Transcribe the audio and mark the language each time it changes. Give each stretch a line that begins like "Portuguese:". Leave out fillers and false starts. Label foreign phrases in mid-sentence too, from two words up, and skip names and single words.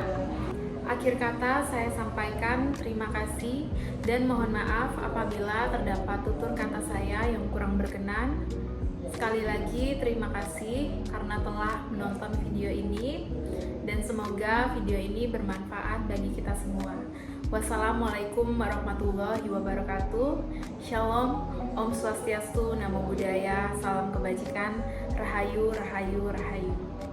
Indonesian: Akhir kata saya sampaikan terima kasih dan mohon maaf apabila terdapat tutur kata saya yang kurang berkenan. Sekali lagi terima kasih karena telah menonton video ini, dan semoga video ini bermanfaat bagi kita semua.
Arabic: والسلام عليكم ورحمة الله وبركاته.
Indonesian: Shalom,
Balinese: Om Swastiastu,
Pali: Namo Buddhaya,
Indonesian: salam kebajikan,
Javanese: Rahayu, Rahayu, Rahayu.